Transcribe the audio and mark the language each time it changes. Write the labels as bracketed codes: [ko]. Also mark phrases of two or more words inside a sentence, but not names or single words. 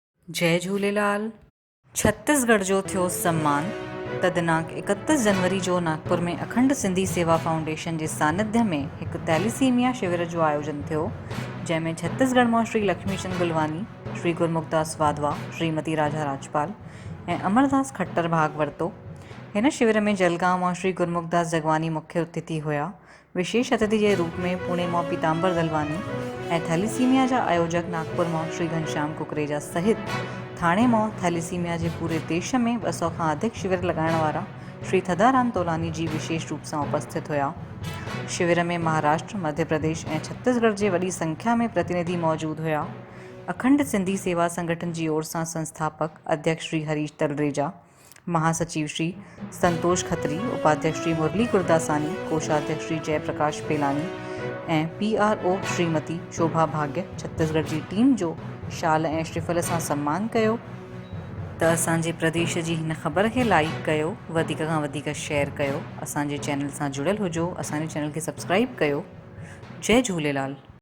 [sd] जय झूलेलाल। छत्तीसगढ़ जो थियो सम्मान। त दिनांक 31 जनवरी जो नागपुर में अखंड सिंधी सेवा फाउंडेशन जे सानिध्य में हिकु थैलीसीमिया शिविर जो आयोजन थियो, जंहिंमें छत्तीसगढ़ मां श्री लक्ष्मीचंद गुलवानी, श्री गुरमुखदास वाधवा, श्रीमती राजा राजपाल ऐं अमरदास खट्टर भाग वरितो। हिन शिविर में जलगांव मां श्री गुरमुखदास जगवानी मुख्य अतिथि हुआ। [hi] विशेष अतिथि के रूप में [sd] पुणे मां पीताम्बर दलवानी ऐं थैलीसीमिया जा आयोजक नागपुर मां श्री घनश्याम कुकरेजा सहित थाणे मां थैलीसीमिया [hi] के पूरे देश में [sd] 200 खां अधिक शिविर लगाइण वारा श्री थदाराम तोलानी जी विशेष रूप से उपस्थित हुआ। [hi] शिविर में महाराष्ट्र, मध्य प्रदेश और छत्तीसगढ़ के वही संख्या में प्रतिनिधि मौजूद हुआ। अखंड सिंधी सेवा संगठन की ओर से संस्थापक अध्यक्ष श्री हरीश तलरेजा, महासचिव श्री संतोष खत्री, उपाध्यक्ष श्री मुरली गुरदासानी, कोषाध्यक्ष श्री जयप्रकाश पेलानी और PRO श्रीमती शोभा भाग्य छत्तीसगढ़ की टीम जो शाल और श्रीफल से सम्मान किया। [sd] तो असांजे प्रदेश की इन खबर के लाइक कयो, वधिक खां वधिक शेयर कयो, असांजे चैनल से जुड़ल हुजो, असांजे चैनल के सब्सक्राइब कयो। जय झूलेलाल।